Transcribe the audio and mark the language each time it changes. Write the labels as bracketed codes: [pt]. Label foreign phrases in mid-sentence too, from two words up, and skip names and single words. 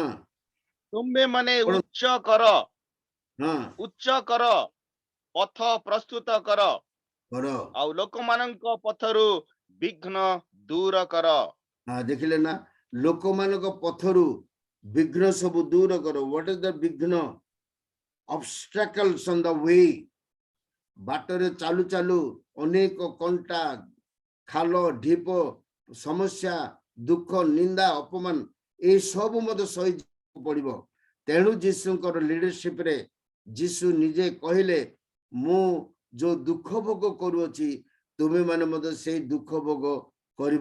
[or] ତୁମେ ମାନେ କଣ? ଉଚ୍ଚ କର ପଥ ପ୍ରସ୍ତୁତ କର କର। ଆଉ ଲୋକମାନଙ୍କ ପଥରୁ ବିଘ୍ନ ଦୂର କର। ଦେଖିଲେ ନା ଲୋକମାନଙ୍କ ପଥରୁ ବିଘ୍ନ ସବୁ ଦୂର କର। [en] What is the ବିଘ୍ନ? Obstacles on the way. [or] ବାଟରେ ଚାଲୁ ଚାଲୁ ଅନେକ କଣ୍ଟା ଖାଲ ଢିପ ସମସ୍ୟା ଦୁଃଖ ନିନ୍ଦା ଅପମାନ এই ସବୁ ମଧ୍ୟ ସହିବାକୁ ପଡିବ। ତେଣୁ ଯୀଶୁଙ୍କର ଲିଡରସିପ ରେ ଯୀଶୁ ନିଜେ କହିଲେ ମୁଁ ଯୋଉ ଦୁଃଖ ଭୋଗ କରୁଅଛି ତୁମେ ମାନେ ମଧ୍ୟ ସେଇ ଦୁଃଖ ଭୋଗ କରିବ।